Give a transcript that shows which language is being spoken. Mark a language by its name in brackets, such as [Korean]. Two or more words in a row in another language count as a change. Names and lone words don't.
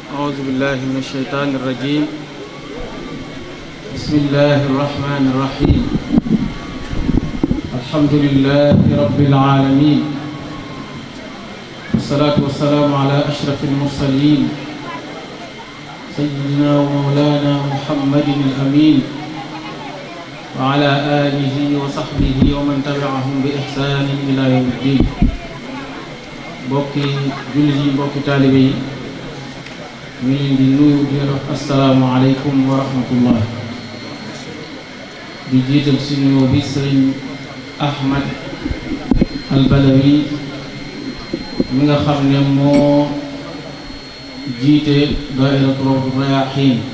[Arabic] أعوذ بالله من الشيطان الرجيم بسم الله الرحمن الرحيم الحمد لله رب العالمين والصلاة والسلام على أشرف المرسلين سيدنا ومولانا محمد الأمين وعلى آله وصحبه ومن تبعهم بإحسان إلى يوم الدين [Wolof] mbokki jullit yi mbokki taalibe yi ñu leen di nuyu di leen wax [Arabic] السلام عليكم ورحمة الله [Wolof] di jiital si nuyoo bi sëriñ Ahmad al Badawi mi nga xam ne moo jiite daairatu Rawdu Rayaahiin